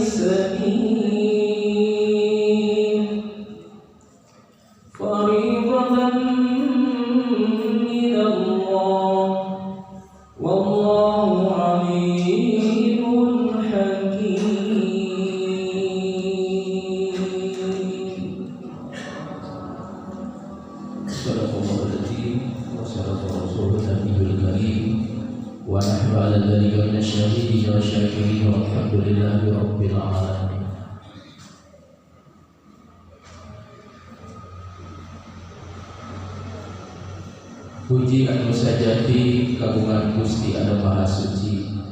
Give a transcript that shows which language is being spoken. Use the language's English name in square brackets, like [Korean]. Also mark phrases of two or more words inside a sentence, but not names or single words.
[Arabic] السبيل فريضة من الله والله عليم حكيم. صدق الله العظيم وصدق رسوله النبي الكريم ونحن على ذلك من الشاهدين والشاكرين والحمد لله رب العالمين. [Sundanese] Puji anu sajati kagungan Gusti Anu Maha Suci.